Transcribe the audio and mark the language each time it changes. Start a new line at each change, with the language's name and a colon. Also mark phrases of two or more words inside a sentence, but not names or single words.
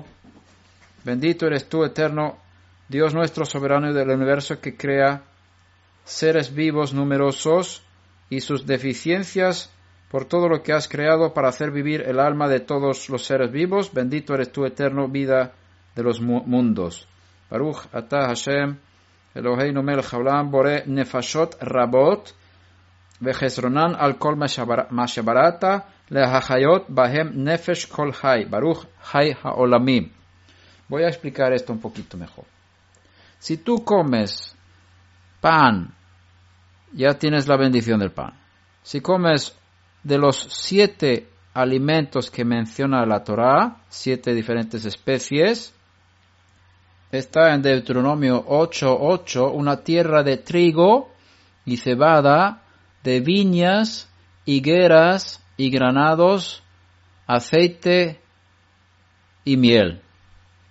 Spanish: Bendito eres tú, eterno, Dios nuestro soberano del universo, que crea seres vivos numerosos y sus deficiencias por todo lo que has creado para hacer vivir el alma de todos los seres vivos. Bendito eres tú, eterno, vida de los mundos.
Hebrew: ברוך אתה השם אלוהינו מלך העולם בורא נפשות רבות וחסרונן על כל מה שבראת להחיות בהם נפש כל חי ברוך חי העולמים.
Spanish: Voy a explicar esto un poquito mejor. Si tú comes pan, ya tienes la bendición del pan. Si comes de los 7 alimentos que menciona la Torá, 7 diferentes especies, está en Deuteronomio 8:8, una tierra de trigo y cebada, de viñas, higueras y granados, aceite y miel.